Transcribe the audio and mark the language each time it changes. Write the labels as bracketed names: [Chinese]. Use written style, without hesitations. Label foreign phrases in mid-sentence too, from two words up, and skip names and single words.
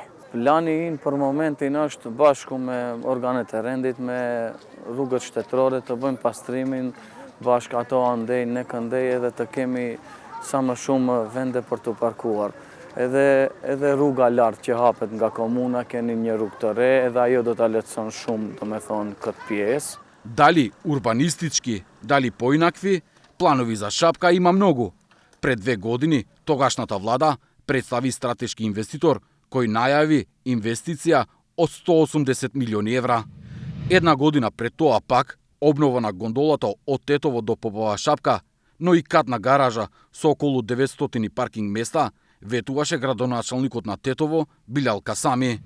[Albanian] Plani inë për momentin është bashku me organet e rendit, me rrugët shtetërore të bëjmë pastrimin, bashkë ato andej, ne këndej edhe të kemi sa më shumë vende për të parkuar. Edhe rruga lartë që hapet nga komuna, keni një rrugë të re, edhe ajo do të lehtëson shumë, do me thonë, këtë pjesë. [Macedonian] Дали урбанистички, дали поинакви, планови за Шапка има многу. Пред 2 години, тогашната влада представи стратешки инвеститор кој најави инвестиција од 180 милиони евра. Една година пред тоа пак, обнова на гондолата од Тетово до Попова Шапка, но и катна гаража со околу 900 паркинг места, ветуваше градоначалникот на Тетово Билал Касами.